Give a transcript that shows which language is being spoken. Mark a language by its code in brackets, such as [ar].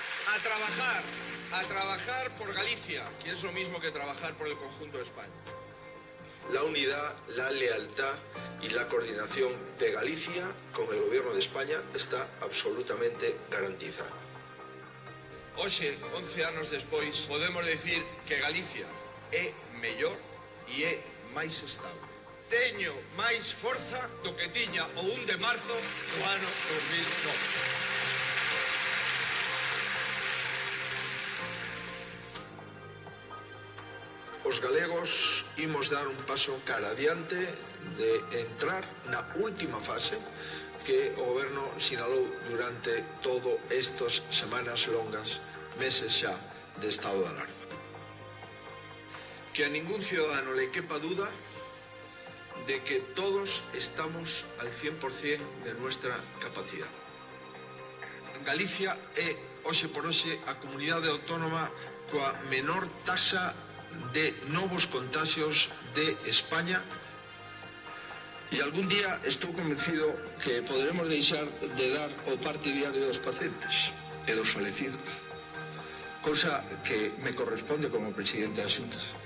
[es] A trabajar por Galicia, que es lo mismo que trabajar por el conjunto de España. La unidad, la lealtad y la coordinación de Galicia con el gobierno de España está absolutamente garantizada. [gl] Hoxe, 11 anos despois, podemos decir que Galicia é mellor e é máis estable. Teño máis forza do que tiña o 1 de marzo do ano 2009. Os galegos imos dar un paso cara adiante de entrar na última fase que o goberno sinalou durante todo estas semanas longas, meses xa de estado de alarma. [es] Que a ningún ciudadano le quepa duda de que todos estamos al 100% de nuestra capacidad. [gl] Galicia é, hoxe por hoxe, a comunidade autónoma coa menor taxa de novos contagios de España. E algún día estou convencido que poderemos deixar de dar o parte diario dos pacientes e dos falecidos, cousa que me corresponde como presidente da Xunta.